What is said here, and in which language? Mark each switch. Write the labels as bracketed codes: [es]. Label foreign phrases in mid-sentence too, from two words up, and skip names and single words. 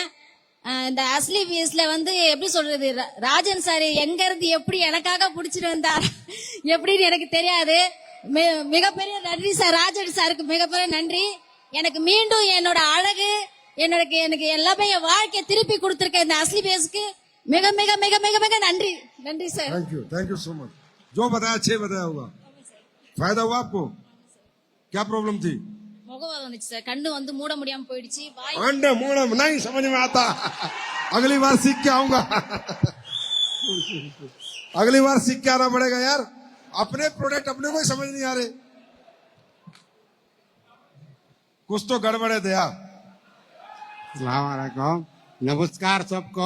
[ta] இந்த அஸ்லி பீஸ்ல வந்து எப்படி சொல்றது, ராஜன் சார் எங்க இருந்து எப்படி எனக்காக புடிச்சிட்டு வந்தார் எப்படின்னு எனக்கு தெரியாது. மிகப்பெரிய நன்றி சார், ராஜன் சாருக்கு மிகப்பெரிய நன்றி. எனக்கு மீண்டும் என்னோட அழகு, எனக்கு எல்லாமே என் வாழ்க்கையை திருப்பி கொடுத்திருக்க இந்த அஸ்லி பேஸ்க்கு மிக மிக மிக மிக மிக நன்றி. நன்றி சார்। [en] thank you so much. [hi] जो बताया अच्छे बताया होगा। फायदा हुआ आपको? क्या प्रॉब्लम थी? [ta] முகவாதம் வந்துச்சு சார், கண்ணு வந்து மூட முடியாம போயிடுச்சு, வாய் [hi] अंडे मूड़ा नहीं समझ में आता। अगली बार सीख के आऊंगा। अगली बार सीख के आना पड़ेगा यार। अपने प्रोडक्ट अपने को ही समझ नहीं आ रहे। कुछ तो गड़बड़ है दया। अस्सलामुअलैकुम, नमस्कार सबको।